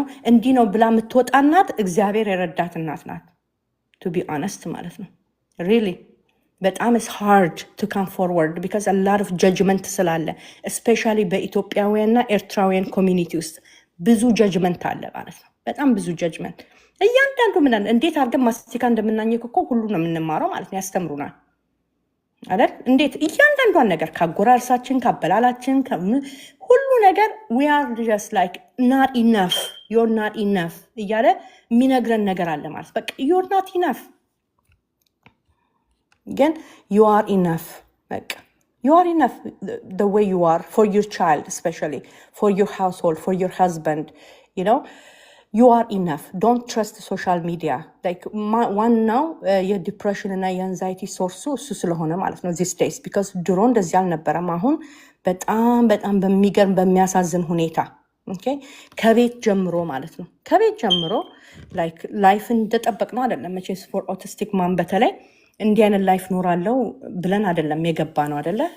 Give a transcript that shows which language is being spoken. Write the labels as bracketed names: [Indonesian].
[Amharic] እንዲህ ነው ብላ የምትወጣ እናት እግዚአብሔር የረዳት እናት ናት። [English] to be honest [Amharic] ማለት ነው really በጣም [English] is hard to come forward because a lot of judgment [Amharic] ስላለ especially በኢትዮጵያውያንና ኤርትራውያን ኮሚኒቲ ውስጥ ብዙ judgment አለ ማለት ነው። በጣም ብዙ judgment እያንዳንዱ እንዴት አድርገን ማስቲካ እንደምናኘክ እኮ ሁሉ ነው የምንማረው ማለት ነው። ያስተምሩናል አይደል? እንዴት እያንዳንዷን ነገር ካጎራርሳችን ካበላላችን ሁሉ ነገር [English] we are just like not enough, you're not enough [Amharic] እያለ የሚነግረን ነገር አለ ማለት በቃ [English] you're not enough ግን you are enough በቃ you are enough the way you are for your child especially for your household for your husband you are enough. Don't trust social media. like one now [Amharic] የዲፕሬሽን እና የአንዛይቲ ሶርሱ እሱ ስለሆነ ማለት ነው [English] these days because [Amharic] ድሮ እንደዚህ አልነበረም። አሁን በጣም በጣም በሚገርም በሚያሳዝን ሁኔታ ኦኬ ከቤት ጀምሮ ማለት ነው። ከቤት ጀምሮ ላይክ ላይፍን እንደጠበቅ ነው አይደለም። መቼስ ፎር ኦቲስቲክ ማን በተለይ እንዲህ አይነት ላይፍ ኖራለው ብለን አይደለም የገባ ነው አይደለ?